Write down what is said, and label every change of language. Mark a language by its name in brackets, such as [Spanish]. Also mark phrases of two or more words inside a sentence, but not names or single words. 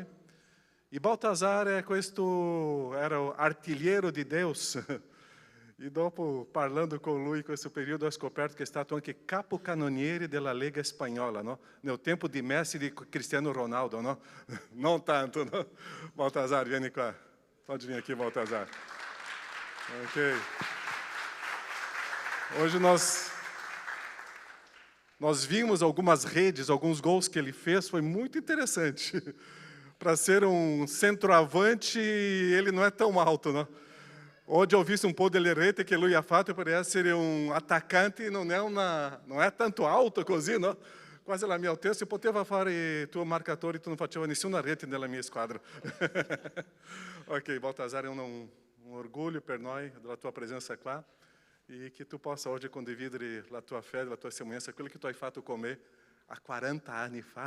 [Portuguese] E Baltazar era artilheiro di Deus. [Italian] E dopo, parlando con lui in questo periodo, ho scoperto che è stato anche capocannoniere della Lega Spagnola, no? Nel tempo di Messi e di Cristiano Ronaldo, no? Non tanto, no? Baltazar, vieni qua. [Portuguese] Pode vir aqui, Baltazar. Ok. Hoje nós vimos algumas redes, alguns gols que ele fez, foi muito interessante. Para ser um centroavante, ele não é tão alto, não? [Italian] Oggi ho visto un po' delle reti che lui ha fatto per essere un attaccante, non è tanto alto così, no? Quasi la mia altezza, poteva fare tuo marcatore, tu non faceva nessuna rete nella mia squadra. Ok, Baltazar, è un orgoglio per noi della tua presenza qua e che tu possa oggi condividere la tua fede, la tua semelhanza, quello che tu hai fatto con me a 40 anni fa.